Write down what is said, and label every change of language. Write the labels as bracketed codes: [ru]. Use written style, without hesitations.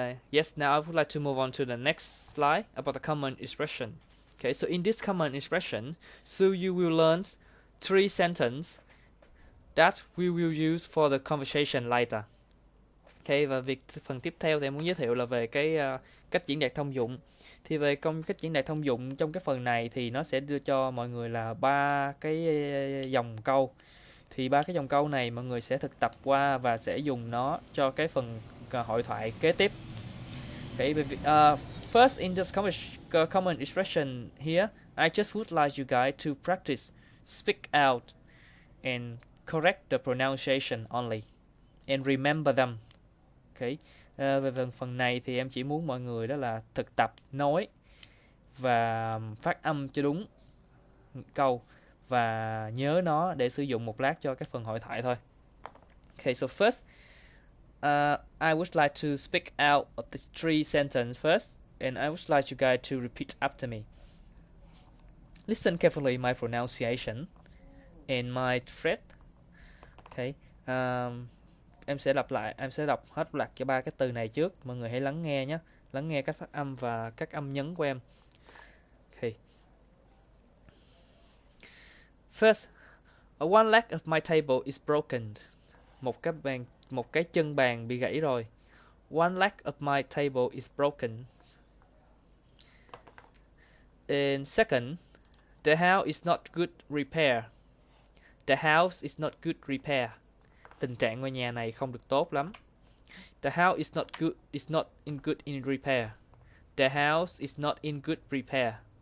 [en] Yes, now I would like to move on to the next slide about the common expression. Okay, so in this common expression, so you will learn 3 sentences that we will use for the conversation later. [vi] Okay, và phần tiếp theo thì em muốn giới thiệu là về cái cách diễn đạt thông dụng. Thì về cách diễn đạt thông dụng trong cái phần này thì nó sẽ đưa cho mọi người là 3 cái dòng câu. Thì 3 cái dòng câu này mọi người sẽ thực tập qua và sẽ dùng nó cho cái phần hội thoại kế tiếp. [en] Okay, first in this common expression here, I just would like you guys to practice, speak out, and correct the pronunciation only, and remember them. Okay. [vi] Về phần này thì em chỉ muốn mọi người đó là thực tập nói và phát âm cho đúng câu và nhớ nó để sử dụng một lát cho cái phần hội thoại thôi. [en] Okay, so first, I would like to speak out of the 3 sentences first, and I would like you guys to repeat after me. Listen carefully my pronunciation and my thread. Okay. [vi] Em sẽ đọc hết loạt cho 3 cái từ này trước. Mọi người hãy lắng nghe nhé. Lắng nghe cách phát âm và các âm nhấn của em. [en] Okay. First, one leg of my table is broken. [vi] Một cái chân bàn bị gãy rồi. [en] One leg of my table is broken. And second, the house is not good repair. The house is not good repair. [vi] Tình trạng ngôi nhà này không được tốt lắm. [en] The house is not in good repair. The house is not in good repair.